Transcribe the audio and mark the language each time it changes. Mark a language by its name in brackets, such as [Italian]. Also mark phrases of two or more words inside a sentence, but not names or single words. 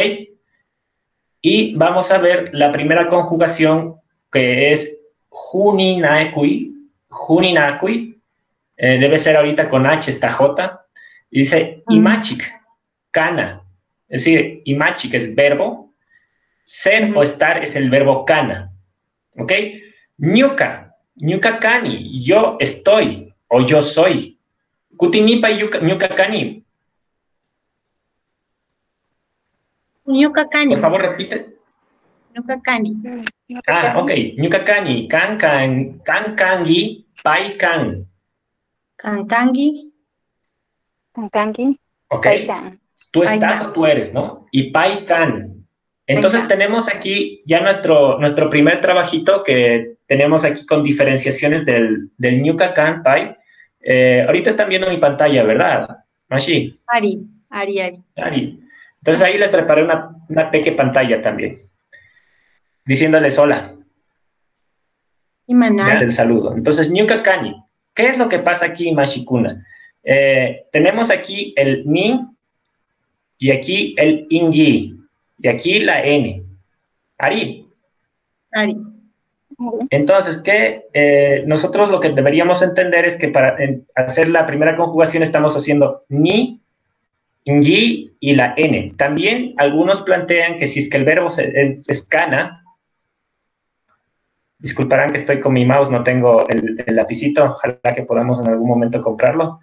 [Spanish] Y vamos a ver la primera conjugación, que es juninakui. Juninakui, debe ser ahorita con H, esta J. Y dice Mm, [Quechua] imachik, kana. [Spanish] Es decir, imachik es verbo, ser o ujú. estar es el verbo kana. ¿Ok? [Quechua] Ñuka, ñuka kani, [Spanish] yo estoy o yo soy. [Quechua] Kutinipa ñuka kani. Ñucacani, [Spanish] Por favor, repite. [Quechua] ñucacani, [Spanish] Ah, ok. [Quechua] Ñuka kani, kan kangi, pai kan. cancangi, Kankangi, [Spanish] ¿Ok? [Quechua] Paikan. [Spanish] Tú estás [Quechua] paica, [Spanish] o tú eres, ¿no? Y [Quechua] pai kan. [Spanish] Entonces [Quechua] paica. [Spanish] tenemos aquí ya nuestro primer trabajito que tenemos aquí con diferenciaciones del [Quechua] ñuka kan, [Spanish] pai. Ahorita están viendo mi pantalla, ¿verdad? [Quechua] Mashi. Ari, Ari, Ari. Ari. [Spanish] Entonces ahí les preparé una pequeña pantalla también, diciéndoles hola, [Quechua] Imanay, [Spanish] ya, del saludo. Entonces, [Quechua] Ñuka Kani, [Spanish] ¿qué es lo que pasa aquí en Mashikuna? tenemos aquí el ni y aquí el ingi y aquí la n. [Quechua] Ari. Ari. [Spanish] Entonces, nosotros lo que deberíamos entender es que para hacer la primera conjugación estamos haciendo ni, ingi y la n. También algunos plantean que si es que el verbo es kana, disculparán que estoy con mi mouse, no tengo el lapicito, ojalá que podamos en algún momento comprarlo.